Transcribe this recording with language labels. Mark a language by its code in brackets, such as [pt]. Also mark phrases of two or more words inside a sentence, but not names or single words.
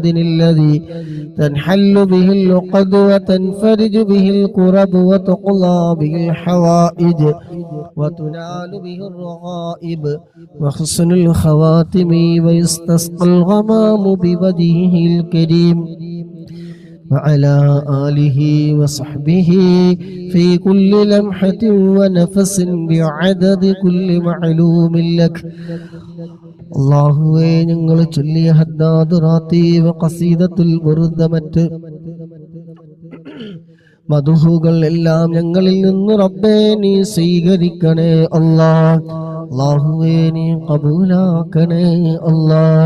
[ar] الذي تنحل به العقد وتنفرج به الكرب وتقضى به الحوائج وتنال به الرغائب وحسن الخواتم ويستسقى الغمام بوجهه الكريم وعلى آله وصحبه في كل لمحة ونفس بعدد كل معلوم لك. [ml] അല്ലാഹുവേ, ഞങ്ങൾ ചൊല്ലിയ ഹദ്ദാദ് റാത്തീബ് ഖസീദത്തുൽ ബുർദ മറ്റ് മദ്ഹൂകൾ എല്ലാം ഞങ്ങളിൽ നിന്ന് റബ്ബേ നീ സ്വീകരിക്കണേ അല്ലാഹ്. അല്ലാഹുവേ, നീ ഖബൂലാക്കണേ അല്ലാഹ്.